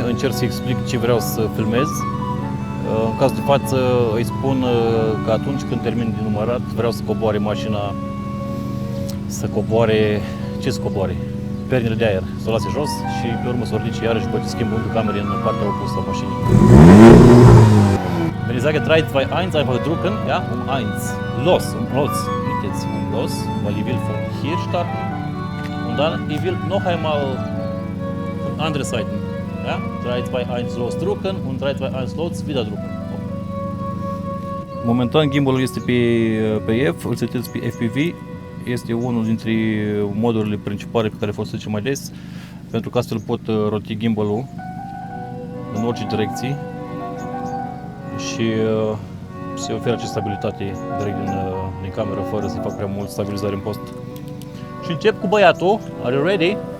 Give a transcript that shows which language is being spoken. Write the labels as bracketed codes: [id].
[ro] Încerc să explic ce vreau să filmez. În cazul de față îi spun că atunci când termin de numărat vreau să coboare mașina, să coboare, ce să coboare? Pernile de aer, să o lase jos și pe urmă să o ridice iarăși și poate schimb unghiul camerei în partea opusă a mașinii. [de] Wenn ich sage 3, 2, 1 einfach drücken, ja, 1, los, Holz, nicht jetzt los, weil ich will von hier starten und dann ich will noch einmal von andere Seiten. Ja? 3, 2, 1, los, drücken und 3, 2, 1, los, wieder drücken. [ro] Momentan gimbalul este pe F, îl setez pe FPV. Este unul dintre modurile principale pe care folosesc cel mai des, pentru că astfel pot roti gimbalul în orice direcție și se oferă această stabilitate direct din cameră, fără să fac prea mult stabilizare în post. Și încep cu băiatul. [en] Are you ready?